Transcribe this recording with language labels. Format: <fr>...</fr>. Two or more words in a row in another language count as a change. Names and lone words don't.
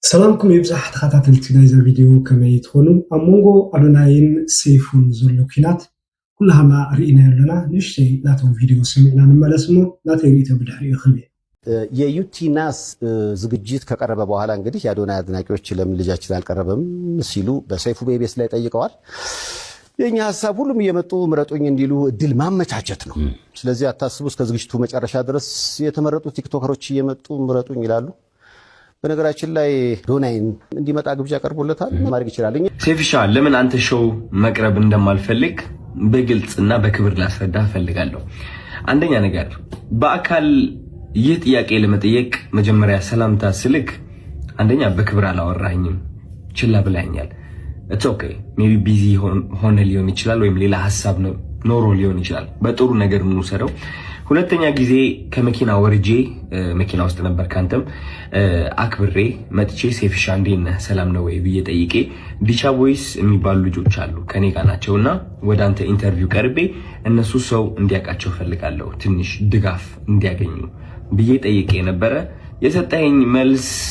<ti>ሰላምኩም ይብዛሕ ተኸታተልቲ ናይዛ ቪድዮ ከመይ ትኾኑ ኣብ መንጎ ኣዶናይን ሰይፉን ዘሎ ኩናት ኩላህና ርኢና ኣለና ንእሽተይ ናቶም ቪድዮ ሰሚዕና ንመለስ እሞ ናተይ ርኢቶ ብድሕሪኡ ክብል</ti> <am>የዩቲናስ ዝግጅት ከቀረበ በኋላ እንግዲህ የአዶናይ አድናቂዎች ለምን ልጃችን አልቀረበም ሲሉ በሰይፉ ቤቤስ ላይ ጠይቀዋል። የኛ ሐሳብ ሁሉም እየመጡ ምረጡኝ እንዲሉ እድል ማመቻቸት ነው። ስለዚህ አታስቡ፣ እስከ ዝግጅቱ መጨረሻ ድረስ የተመረጡ ቲክቶከሮች እየመጡ ምረጡኝ ይላሉ። በነገራችን ላይ አዶናይን እንዲመጣ ግብዣ ቀርቦለታል። ማድረግ ይችላል። ሴፍሻ ለምን አንተ ሾው መቅረብ እንደማልፈልግ በግልጽና በክብር ላስረዳ ፈልጋለሁ። አንደኛ ነገር በአካል ይህ ጥያቄ ለመጠየቅ መጀመሪያ ሰላምታ ስልክ አንደኛ በክብር አላወራኝም፣ ችላ ብላኛል።</am> <en>it's okay maybe busy</en> <am>ሆነ ሊሆን ይችላል ወይም ሌላ ሐሳብ ኖሮ ሊሆን ይችላል። በጥሩ ነገር እንውሰደው። ሁለተኛ ጊዜ ከመኪና ወርጄ መኪና ውስጥ ነበር ካንተም አክብሬ መጥቼ ሴፍሻ እንዴት ነህ ሰላም ነው ወይ ብዬ ጠይቄ ዲቻ ቦይስ የሚባሉ ልጆች አሉ ከኔ ጋር ናቸውና ወደ አንተ ኢንተርቪው ቀርቤ እነሱ ሰው እንዲያውቃቸው ፈልጋለሁ ትንሽ ድጋፍ እንዲያገኙ ብዬ ጠይቄ ነበረ። የሰጠኸኝ መልስ</am>